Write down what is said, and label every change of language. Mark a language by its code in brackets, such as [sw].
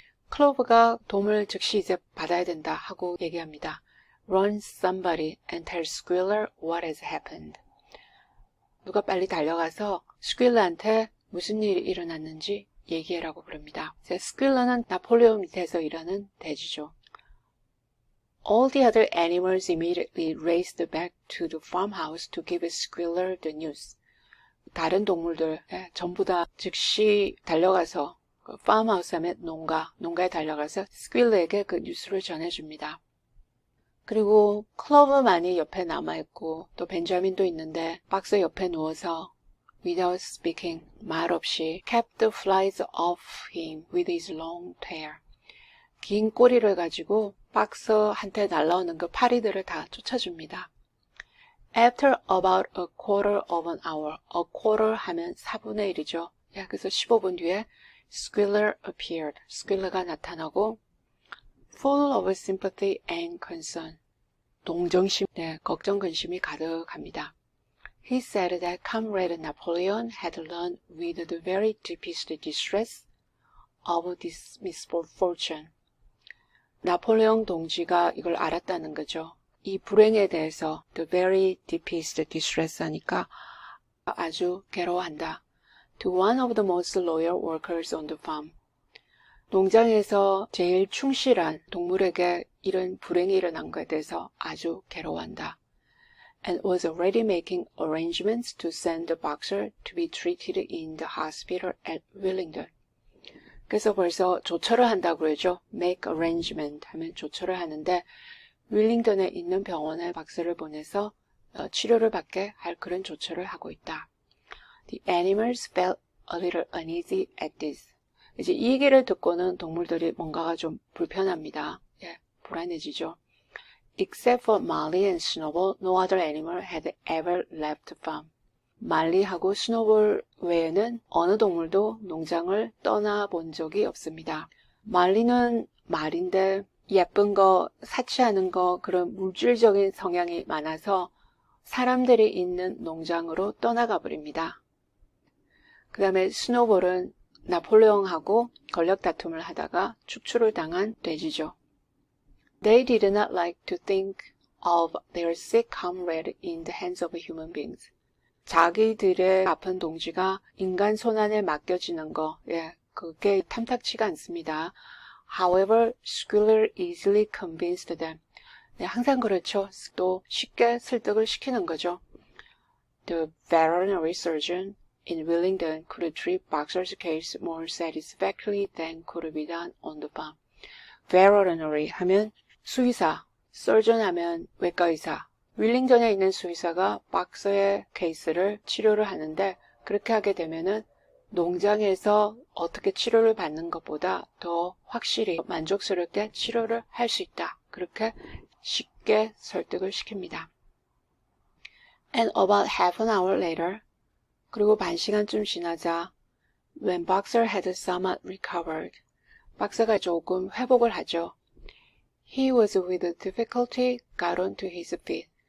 [ko] 클로버가 도움을 즉시 이제 받아야 된다 하고 얘기합니다. [en] Run somebody and tell Squealer what has happened. [ko] 누가 빨리 달려가서 스퀼러한테 무슨 일이 일어났는지 얘기해라고 부릅니다. 스퀼러는 나폴레옹 밑에서 일하는 돼지죠. [en] All the other animals immediately raced back to the farmhouse to give Squealer the news. [ko] 다른 동물들 전부 다 즉시 달려가서 그 팜하우스 하면 농가에 달려가서 스퀼러에게 그 뉴스를 전해줍니다. 그리고 클로버만이 옆에 남아있고 또 벤자민도 있는데 박스 옆에 누워서 [en] without speaking, [ko] 말 없이 [en] kept the flies off him with his long tail. [ko] 긴 꼬리를 가지고 박스한테 날라오는 그 파리들을 다 쫓아줍니다. [en] After about a quarter of an hour, a quarter [ko] 하면 4분의 1이죠. 그래서 15분 뒤에 [en] Squealer appeared. [ko] 스퀼러가 나타나고 [en] full of sympathy and concern. [ko] 동정심, 걱정, 근심이 가득합니다. [en] He said that Comrade Napoleon had learned with the very deepest distress of this misfortune. [ko] 나폴레옹 동지가 이걸 알았다는 거죠. 이 불행에 대해서 [en] the very deepest distress [ko] 하니까 아주 괴로워한다. [en] To one of the most loyal workers on the farm. [ko] 농장에서 제일 충실한 동물에게 이런 불행이 일어난 것에 대해서 아주 괴로워한다. [en] And was already making arrangements to send the boxer to be treated in the hospital at Willingdon. [ko] 그래서 벌써 조처를 한다고 그러죠. [en] Make arrangement [ko] 하면 조처를 하는데 윌링던에 있는 병원에 박스를 보내서 치료를 받게 할 그런 조처를 하고 있다. [en] The animals felt a little uneasy at this. [ko] 이제 이 얘기를 듣고는 동물들이 뭔가가 좀 불편합니다. 불안해지죠. [en] Except for Molly and Snowball, no other animal had ever left the farm. [ko] 말리하고 스노볼 외에는 어느 동물도 농장을 떠나본 적이 없습니다. 말리는 말인데 예쁜 거, 사치하는 거, 그런 물질적인 성향이 많아서 사람들이 있는 농장으로 떠나가 버립니다. 그 다음에 스노볼은 나폴레옹하고 권력 다툼을 하다가 축출을 당한 돼지죠. [en] They did not like to think of their sick comrade in the hands of human beings. [ko] 자기들의 아픈 동지가 인간 손안에 맡겨지는 거, 그게 탐탁치가 않습니다. [en] However, Squealer easily convinced them. [ko] 항상 그렇죠. 또 쉽게 설득을 시키는 거죠. [en] The veterinary surgeon in Willingdon could treat Boxer's case more satisfactorily than could be done on the farm. [ko] Veterinary 하면 수의사, surgeon 하면 외과의사. 윌링턴에 있는 수의사가 박서의 케이스를 치료를 하는데 그렇게 하게 되면은 농장에서 어떻게 치료를 받는 것보다 더 확실히 만족스럽게 치료를 할 수 있다. 그렇게 쉽게 설득을 시킵니다. [en] And about half an hour later, [ko] 그리고 반 시간쯤 지나자 [en] when Boxer had somewhat recovered, [ko] 박사가 조금 회복을 하죠. [en] He was with difficulty got onto his feet.